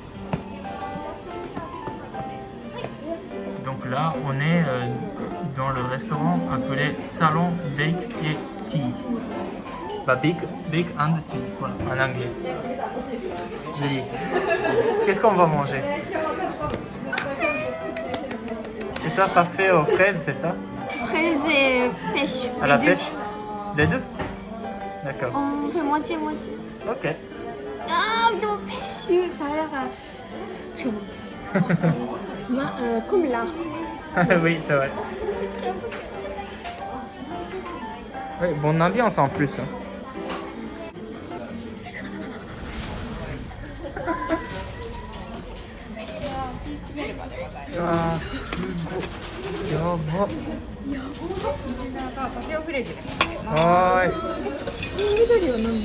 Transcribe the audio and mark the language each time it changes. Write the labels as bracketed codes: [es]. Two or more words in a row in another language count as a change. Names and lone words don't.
[fr] Donc là, on est dans le restaurant appelé Salon Bake et Tea. Bah, bake and tea, voilà, en anglais. Joli. Qu'est-ce qu'on va manger? Et toi, parfait aux fraises, c'est ça? Fraises et pêche. À la pêche? Les deux? D'accord. On fait moitié-moitié. Ok. Ah, non, pêche, ça a l'air très bon. Comme là. Oui, c'est vrai. C'est très bon. Ouais, bonne ambiance en plus. Ah, yaba. [ja] パフェオフレーズでございます。は緑は何？